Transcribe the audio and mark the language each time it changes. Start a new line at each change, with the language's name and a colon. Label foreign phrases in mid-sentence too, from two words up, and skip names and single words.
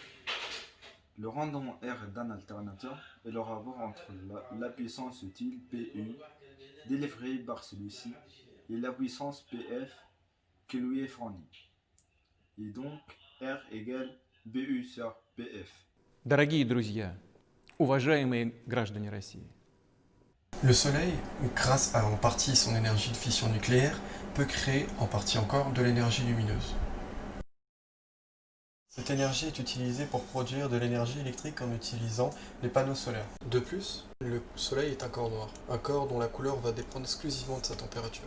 French: Le rendement R d'un alternateur est le rapport entre la puissance utile PU délivrée par celui-ci et la puissance PF qui lui est fournie. Et donc R égale BU sur PF.
Russian: Дорогие друзья, уважаемые граждане России.
French: Le Soleil, grâce à en partie son énergie de fission nucléaire, peut créer en partie encore de l'énergie lumineuse. Cette énergie est utilisée pour produire de l'énergie électrique en utilisant les panneaux solaires. De plus, le Soleil est un corps noir, un corps dont la couleur va dépendre exclusivement de sa température.